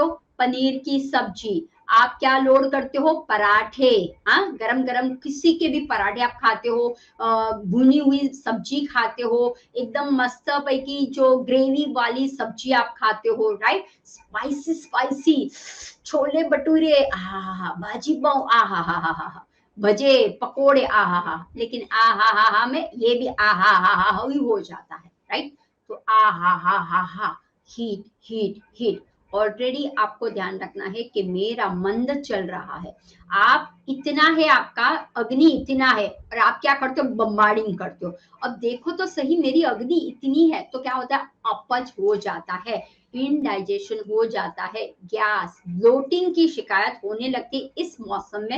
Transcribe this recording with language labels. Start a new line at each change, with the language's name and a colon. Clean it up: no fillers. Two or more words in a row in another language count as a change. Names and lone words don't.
Hindi: पनीर की सब्जी, आप क्या लोड करते हो? पराठे, हाँ, गरम गरम किसी के भी पराठे आप खाते हो, भुनी हुई सब्जी खाते हो, एकदम मस्त पैकी जो ग्रेवी वाली सब्जी आप खाते हो, राइट?
English: spicy spicy
Hindi: छोले भटूरे, आहा, भाजी पाव, आहा हा हा हा, भजे पकोड़े, आहा हा, लेकिन आहा हा हा में ये भी आहा हा हा ही हो जाता है, राइट? तो आहा हा हा हा,
English: Heat heat heat.
Hindi: ऑलरेडी आपको ध्यान रखना है कि मेरा मंद चल रहा है, आप इतना है, आपका अग्नि इतना है, और आप क्या करते हो? बम्बार्डिंग करते हो। अब देखो तो सही, मेरी अग्नि इतनी है तो क्या होता है? अपच हो जाता है, इनडाइजेशन हो जाता है,
English: gas bloating
Hindi: की शिकायत होने लगती इस मौसम में।